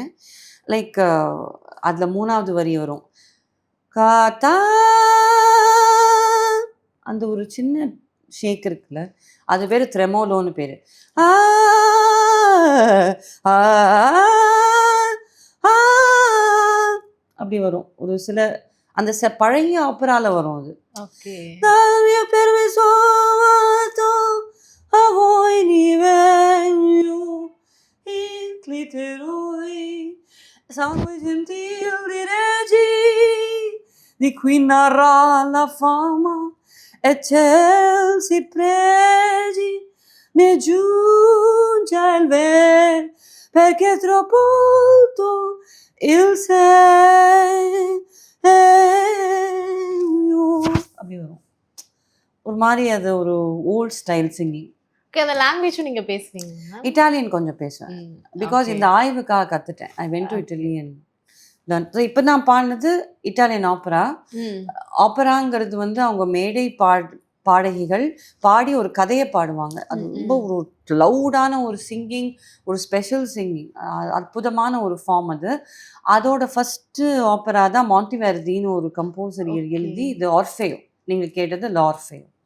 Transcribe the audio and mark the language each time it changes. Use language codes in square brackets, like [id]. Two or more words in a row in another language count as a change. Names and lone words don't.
[ta] லைக் அதில் 3வது வரி வரும், காத்தா, அந்த ஒரு சின்ன ஷேக் இருக்குல்ல, அது பேர் த்ரெமோலோன்னு பேர். அப்படி வரும் ஒரு சில, அந்த பழைய ஆப்பரால வரும் அது. ஓகே. [it] Sangue gentil di regi, di cui narra la fama, e celsi pregi, ne giunge il vero, perché troppo alto il sei. [ta] அப்படி வரும் ஒரு மாதிரி. அது ஒரு [en] old style singing. [ta] அந்த லாங்குவேஜும் நீங்கள் பேசுவீங்க? இட்டாலியன் கொஞ்சம் பேசுவேன், பிகாஸ் இந்த ஆய்வுக்காக கற்றுட்டேன். [en] I went to Italy and learn. [ta] இப்போ நான் பாடினது இட்டாலியன் ஆப்பரா. ஆப்பராங்கிறது வந்து அவங்க மேடை பாடகிகள் பாடி ஒரு கதையை பாடுவாங்க. அது ரொம்ப ஒரு லவுடான ஒரு சிங்கிங், ஒரு [en] special singing, [ta] அற்புதமான ஒரு ஃபார்ம் அது. அதோட ஃபஸ்ட்டு ஆப்பரா தான் மாண்டிவெர்டின்னு ஒரு கம்போசர் எழுதி இது ஆர்ஃபேயோ, நீங்கள் கேட்டது லார்ஃபேயோ.